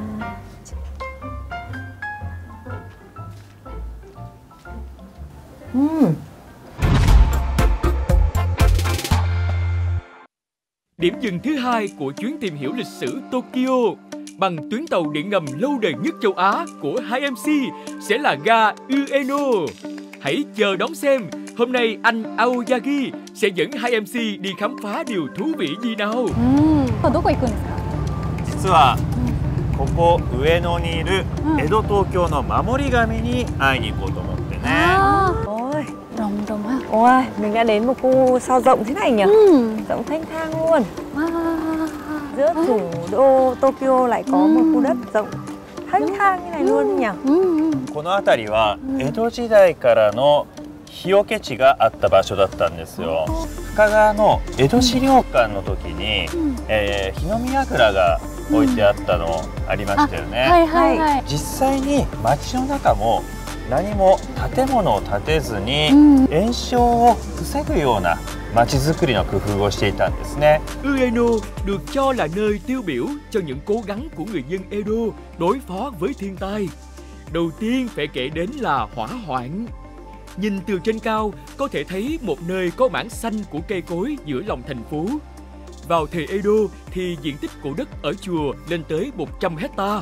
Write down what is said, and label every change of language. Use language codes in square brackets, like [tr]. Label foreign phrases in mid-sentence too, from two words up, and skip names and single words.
[vi] Điểm dừng thứ hai của chuyến tìm hiểu lịch sử Tokyo bằng tuyến tàu điện ngầm lâu đời nhất châu Á của hai MC sẽ là ga Ueno. Hãy chờ đón xem hôm nay anh Aoyagi sẽ dẫn hai MC đi khám phá điều thú vị gì nào. [ja] どこ行くんですか？実はここ上野にいる江戸東京の守り神に会いに行こうと思ってね。 [vi] Rồng rồng ha. Ôi, mình đã đến một khu sao rộng thế này nhỉ? Rộng thanh thang luôn. Giữa thủ đô Tokyo lại có một khu đất rộng thanh thang như này luôn nhỉ? [ja] この辺りは江戸時代からの日よけ地があった場所だったんですよ。深川の江戸資料館の時に、火の見櫓が置いてあったのありましたよね。はいはいはい。実際に街の中も何も建物を建てずに延焼を防ぐような街づくりの工夫をしていたんですね。 [vi] Ueno được cho là nơi tiêu biểu cho những cố gắng của người dân Edo đối phó với thiên tai. Đầu tiên phải kể đến là hỏa hoạn. Nhìn từ trên cao có thể thấy một nơi có mảng xanh của cây cối giữa lòng thành phố. Vào thời Edo thì diện tích của đất ở chùa lên tới 100 hecta.